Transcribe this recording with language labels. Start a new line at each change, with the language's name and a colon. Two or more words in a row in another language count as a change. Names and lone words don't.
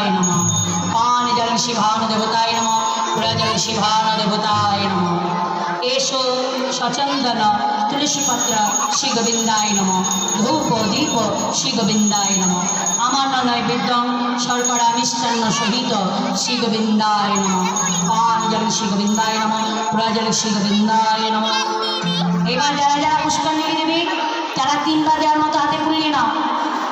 Sanskrit: नमः पान जल श्री भानुदेवताय नमः पूरा जल श्री भानुदेवताय नमः एषो सचंदन तुलसी पत्र श्री गोविंदाय नमः धूप दीप श्री गोविंदाय नमः आमान्य नैवेद्यम शर्करा मिष्टान्न सहित श्री गोविंदाय नमः पान जल श्री गोविंदाय नमः पूरा जल श्री गोविंदाय नमः
Bangla: এবার যারা যারা পুষ্কর নিয়ে দেবে তারা তিনবার দেওয়ার মতো হাতে পুড়িয়ে নাও